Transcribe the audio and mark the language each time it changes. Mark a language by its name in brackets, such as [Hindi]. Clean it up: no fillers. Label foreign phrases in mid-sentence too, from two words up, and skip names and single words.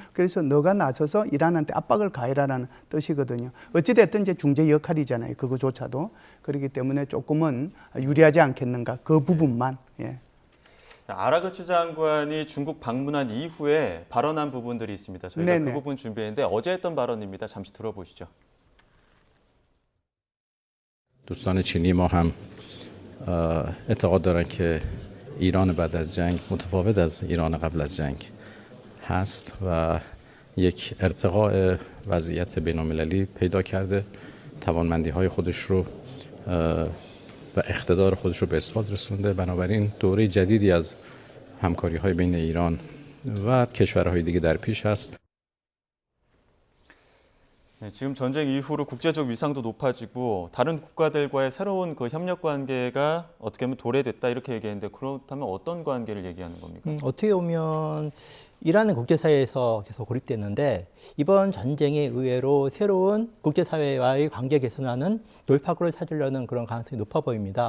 [Korean] 그래서 너가 나서서 이란한테 압박을 가해라라는 뜻이거든요. 어찌됐든 이제 중재 역할이잖아요. 그거조차도. 그렇기 때문에 조금은 유리하지 않겠는가, 그 부분만. 예. 아라그치 장관이 중국 방문한 이후에 발언한 부분들이 있습니다. 저희가 네네. 그 부분 준비했는데 어제 했던 발언입니다. 잠시 들어보시죠. [Persian] دوستان چینی ما هم اعتقاد دارن که ایران بعد از جنگ متفاوت از ایران قبل از جنگ هست و یک ارتقاء وضعیت بین‌المللی پیدا کرده توانمندی های خودش رو و اقتدار خودش رو به اثبات رسونده بنابراین دوره جدیدی از همکاری های بین ایران و کشورهای دیگه در پیش هست. [Korean] 네, 지금 전쟁 이후로 국제적 위상도 높아지고 다른 국가들과의 새로운 그 협력 관계가 어떻게 보면 도래됐다 이렇게 얘기했는데 그렇다면 어떤 관계를 얘기하는 겁니까? 어떻게 보면 이란은 국제사회에서 계속 고립됐는데 이번 전쟁에 의외로 새로운 국제사회와의 관계 개선하는 돌파구를 찾으려는 그런 가능성이 높아 보입니다.